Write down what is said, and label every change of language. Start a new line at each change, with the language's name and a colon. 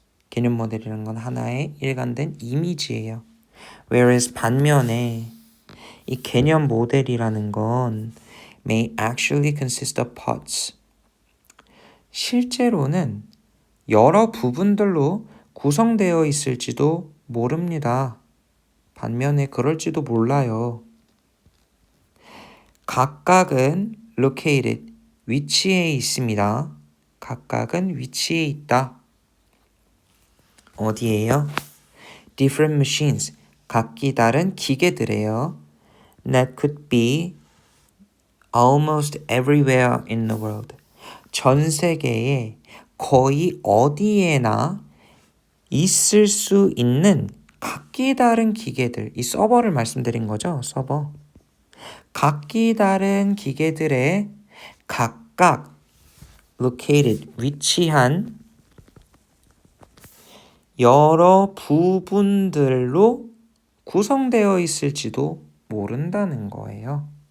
Korean: 개념 모델이라는 건 하나의 일관된 이미지예요.
English: Whereas
Korean: 반면에 이 개념 모델이라는 건
English: may actually consist of parts.
Korean: 실제로는 여러 부분들로 구성되어 있을지도 모릅니다. 반면에 그럴지도 몰라요. 각각은 located, 위치에 있습니다. 각각은 위치에 있다. 어디에요?
English: Different machines,
Korean: 각기 다른 기계들이에요.
English: that could be almost everywhere in the world.
Korean: 전 세계에 거의 어디에나 있을 수 있는 각기 다른 기계들, 이 서버를 말씀드린 거죠, 서버. 각기 다른 기계들의 각각 located, 위치한 여러 부분들로 구성되어 있을지도 모른다는 거예요.